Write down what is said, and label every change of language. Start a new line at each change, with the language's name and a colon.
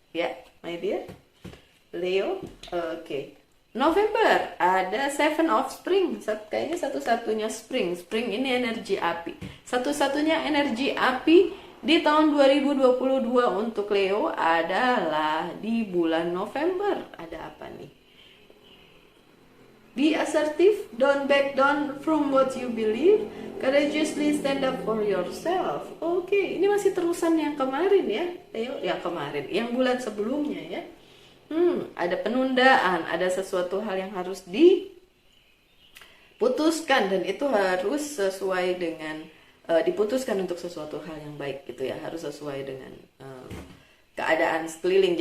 Indonesian: Ya,
English: my dear
Indonesian: Leo. Oke. November ada Seven of Spring, kayaknya satu-satunya spring ini energi api, satu-satunya energi api di tahun 2022 untuk Leo adalah di bulan November. Ada apa nih?
English: Be assertive, don't back down from what you believe, courageously stand up for yourself.
Indonesian: Oke, ini masih terusan yang kemarin ya, Leo, yang kemarin, yang bulan sebelumnya ya. Ada penundaan, ada sesuatu hal yang harus diputuskan, dan itu harus sesuai dengan diputuskan untuk sesuatu hal yang baik gitu ya, harus sesuai dengan keadaan sekeliling.